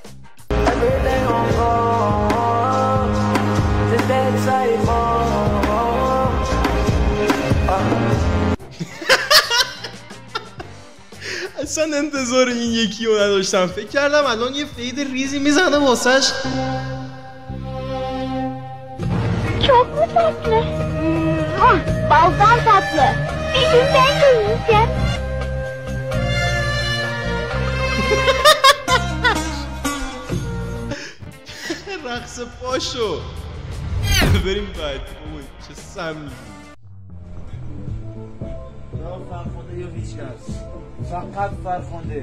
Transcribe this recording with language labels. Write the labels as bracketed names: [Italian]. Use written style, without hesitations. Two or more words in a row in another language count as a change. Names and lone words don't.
[Persian] اصلا انتظار این یکی رو نداشتم. فکر کردم الان یه فید ریزی میزنه واسش. [Turkish] چوکو tatlı. Baldan tatlı. Bir gün ben de yiyeceğim. [Persian] رقص پاشو. بریم بعد. اوه چه سمی. فرخنده یا هیچ کس، فقط فرخنده.